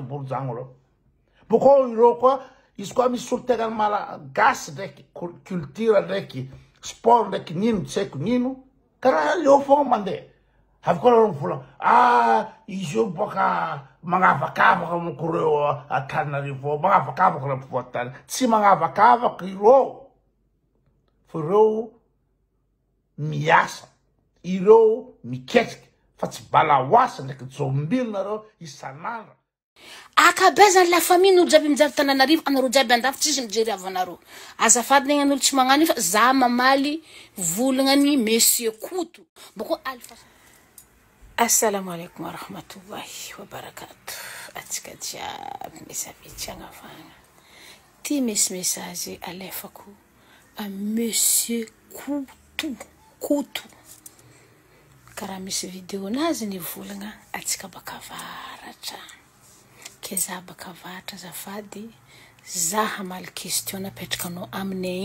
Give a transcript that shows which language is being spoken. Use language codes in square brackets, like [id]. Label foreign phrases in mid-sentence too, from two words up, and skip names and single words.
[mg] borzango reo boko iro koa izy koa misy olo-tegna malagasy ndraiky culture ndraiky sport ndraiky nino tsy haiko nino karaha eo fogna mandeha avy koa reo mivolagna izy io boka magnavakavaka moko reo Antananarivo magnavakavaka reo mpivoatany tsy magnavakavaka ireo fa reo miasa ireo miketriky fa tsy balaoasa ndraiky jombilo nareo isanandra akabezany [fr] la famille [mg] n'olo jiaby mijery Antananarivo anareo jiaby andafy tsisy mijery avanareo azafady negny an'olo tsy magnano io fa za mamaly volagnany monsieur Koto boko alfa. [ar] السلام عليكم ورحمة الله وبركاته. [mg] Atsika jiaby misavitsy agnavagna ty misy message alefako a monsieur Koto karaha misy vidéo nazy ny volagna atsika bakavaratra ke za bakavaratra zafady za hamaly question napetrakanao aminay